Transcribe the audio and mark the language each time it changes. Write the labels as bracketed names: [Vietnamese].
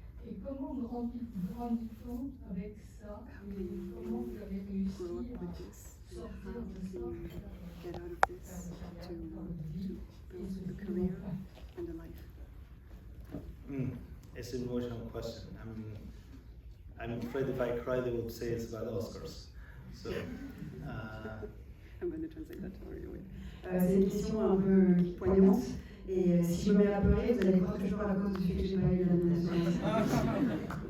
[French] Et comment grandit-on avec ça? Et comment vous avez réussi à sortir de ça? [English] Get out of this to build a career and a life. It's an emotional question. I'm afraid if I cry, they would say it's about Oscars. So, I'm going to translate that for you. [French] C'est une question un peu poignante. Et si je me mets à pleurer, vous allez croire toujours à cause du fait que j'ai pas eu la nomination.